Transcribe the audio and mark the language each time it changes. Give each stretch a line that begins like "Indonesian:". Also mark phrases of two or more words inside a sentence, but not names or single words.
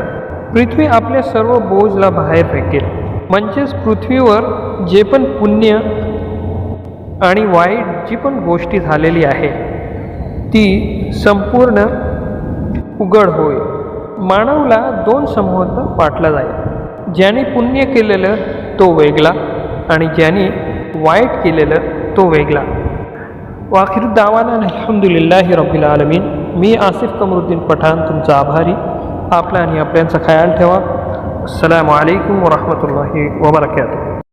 Marathi: पृथ्वी आपल्या सर्व बोजला बाहेर फेकेल। म्हणजेच पृथ्वीवर जे पण पुण्य आणि वाईट जी पण गोष्टी झालेली आहे ती संपूर्ण उघड होईल। मानवला 2 समूहात वाटला जाईल। ज्याने पुण्य केलेलं तो वेगळा आणि ज्याने वाईट केलेलं तो वेगळा।
Arabic: وآخر دعوانا الحمد لله رب العالمين.
Marathi: मी आसिफ कमरुद्दीन पठाण तुमचा आभारी। आपला आणि आपल्यांचा ख्याल ठेवा।
Arabic: السلام عليكم ورحمة الله وبركاته.